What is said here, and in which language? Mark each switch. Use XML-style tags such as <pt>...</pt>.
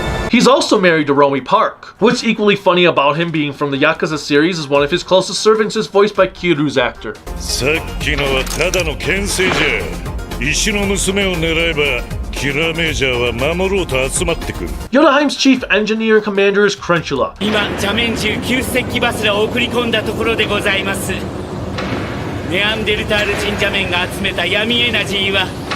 <en>He's also married to Romy Park. What's equally funny about him being from the Yakuza series is one of his closest servants is voiced by Kiru's actor.</en> <ja>さっきのはただの牽制じゃ。石の娘を狙えばキラメージャーは守ろうと集まってくる。</ja> <en>Yodaheim's chief engineer and commander is Crunchula.</en> <ja>今、邪面中旧石器バスラを送り込んだところでございます。ネアンデルタール人邪面が集めた闇エナジーは</ja>